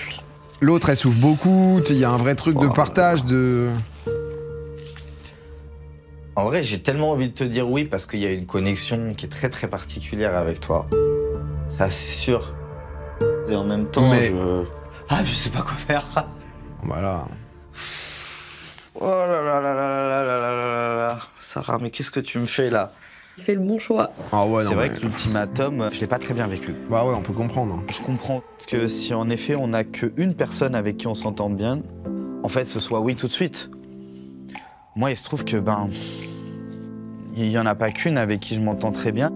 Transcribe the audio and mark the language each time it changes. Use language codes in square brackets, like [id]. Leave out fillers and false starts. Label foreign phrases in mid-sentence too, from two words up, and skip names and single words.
[fr] L'autre, elle souffre beaucoup, il y a un vrai truc de partage, de... En vrai, j'ai tellement envie de te dire oui parce qu'il y a une connexion qui est très très particulière avec toi. Ça, c'est sûr. Et en même temps, je sais pas quoi faire. Voilà. Oh là là là là là là là là là. Sarah, mais qu'est-ce que tu me fais là? Il fait le bon choix. Ah ouais, c'est non, vrai mais- que l'ultimatum, je l'ai pas très bien vécu. Bah ouais, on peut comprendre. Je comprends que si en effet on n'a qu'une personne avec qui on s'entende bien, en fait ce soit oui tout de suite. Moi il se trouve que il y en a pas qu'une avec qui je m'entends très bien.